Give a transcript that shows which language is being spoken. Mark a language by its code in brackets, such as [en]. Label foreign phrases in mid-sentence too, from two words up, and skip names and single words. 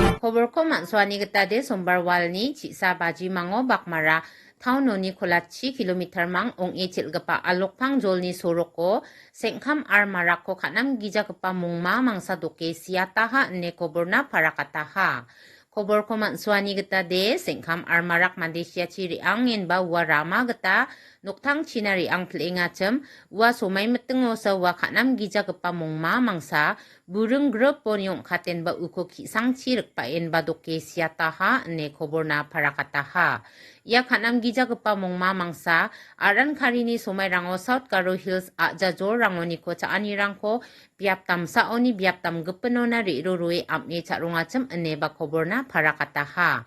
[grt] Kobor ko manswani getade sombar walni cisa baji mango bakmara taun noni kolachi kilometer mang ong echil gepa alokpang jolni soroko sengkam ar marako kanam gija gepa mongma mangsa doke siata ha ne koborna parakataha. Kobor ko manswani getade sengkam ar marak Malaysia ciri angin ba warama geta noktang cinari ang plengacem wa somai metengo sa wa kanam gija gepa mongma mangsa burung grup ponyong katen ba uko kisang cirik paen ba doke siata ha ne koborna parakataha. Ya kanam gija gepa mongma mangsa aran karini somai rango South Garohills Jajor rangoni ko caani rangko biap tam saoni biap tam gepenona ri rurui amne carungacem ene ba koborna parakataha.